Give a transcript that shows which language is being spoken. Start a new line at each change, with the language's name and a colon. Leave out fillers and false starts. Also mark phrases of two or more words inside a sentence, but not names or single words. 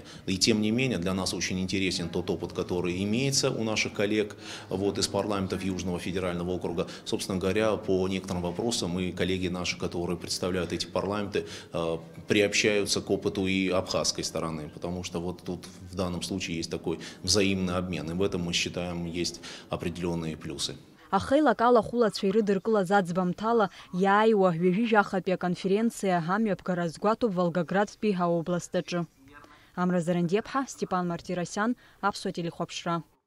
Russian: И тем не менее, для нас очень интересен тот опыт, который имеется у наших коллег из парламентов Южного федерального округа. Собственно говоря, по некоторым вопросам и коллеги наши, которые представляют эти парламенты, приобщаются к опыту и абхазской стороны, потому что тут в данном случае есть такой взаимный обмен. И в этом мы считаем есть определенные плюсы.
Abkhazian: Ахеилак алахәылацәа ирыдыркылаз аӡбамҭала иааиуа ҩажәижәахатәи аконференциа амҩаԥгара азгәаҭоуп Волгоградтәи аобласт аҿы. Амра Зарандиаԥҳа, Степан Мартиросиан, Аԥсуа телехәаԥшра.